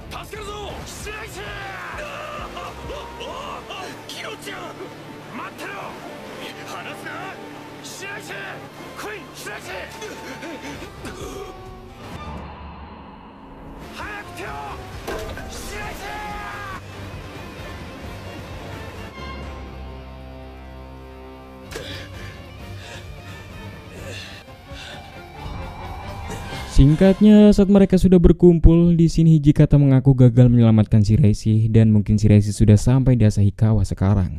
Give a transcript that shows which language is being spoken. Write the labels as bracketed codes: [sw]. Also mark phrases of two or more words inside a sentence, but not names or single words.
[ja] つけるぞ白石キロちゃん待ってろ離すな白石来い白石早く手を白石 [id] Singkatnya, saat mereka sudah berkumpul, di sini Hijikata mengaku gagal menyelamatkan Shiraishi dan mungkin Shiraishi sudah sampai di Asahikawa sekarang.